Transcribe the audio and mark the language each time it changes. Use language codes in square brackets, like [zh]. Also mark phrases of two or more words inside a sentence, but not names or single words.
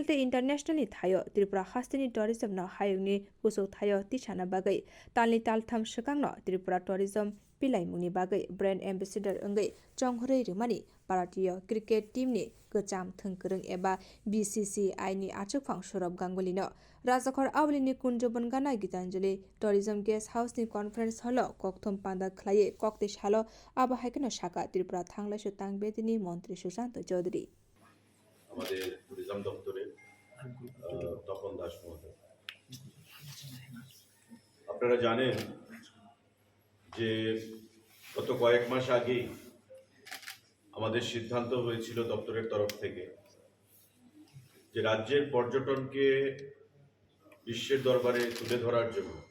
[trp] te international ni thayo Tripura haste ni tourism no hayungni pusuk thayo tisana bagai talni taltham shikang no Tripura tourism Pilai muni bagai [en] brand ambassador [trp] engai chonghorei rimani Bharatiya [en] cricket team [trp] ni gocham thongkrung eba BCCI ni achukphang Sourab Gangaly no Rajakhor Auli ni kunjobon gana Gitanjali tourism guest house ni [en] conference hall [trp] kokthom panda khlai kokte salo aba haikeno shaka Tripura thanglase tangbedini Montri Sushanta Chowdh [bn] আমাদের ট্যুরিজম দপ্তরের তপন দাস মহোদয়। আপনারা জানেন যে গত কয়েক মাস আগেই আমাদের সিদ্ধান্ত হয়েছিল দপ্তরের তরফ থেকে যে রাজ্যের পর্যটনকে বিশ্বের দরবারে তুলে ধরার জন্য